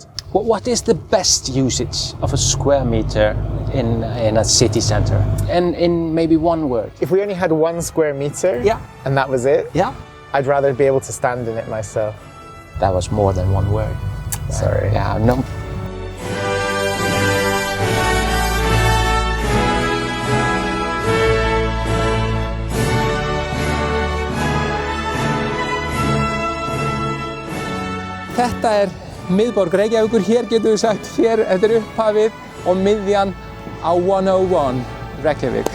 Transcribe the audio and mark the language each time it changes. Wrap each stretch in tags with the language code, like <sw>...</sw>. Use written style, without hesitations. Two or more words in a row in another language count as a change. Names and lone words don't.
<en>What is the best usage of a square meter in a city centre? And in maybe one word. If we only had 1 square meter, and that was it, I'd rather be able to stand in it myself. That was more than 1 word. Sorry. Yeah, no.</en> <is>Þetta miðborg Reykjavíkur, hér getum við sagt, þetta upphafið og miðjan á 101 Reykjavík.</is>